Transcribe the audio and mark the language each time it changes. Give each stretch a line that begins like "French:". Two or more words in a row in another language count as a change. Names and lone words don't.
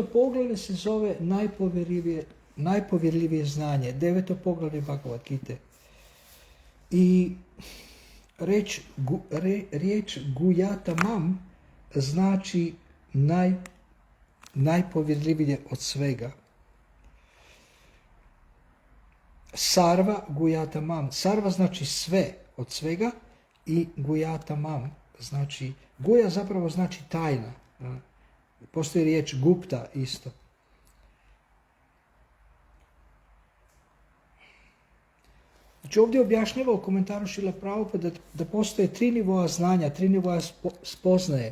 Croatian: poglavlje se zove najpovjerljivije znanje. 9. poglavlje Bhagavad Gite. I riječ gujatamam znači najpovjerljivije od svega.
Sanskrit: सर्व गुह्यतमम्.
Croatian: Sarva znači sve od svega i gujatamam znači, guja zapravo znači tajna. Postoji riječ gupta isto. Znači ovdje objašnjava u komentaru Šrila Prabhupada da postoje 3 nivoa znanja, 3 nivoa spoznaje.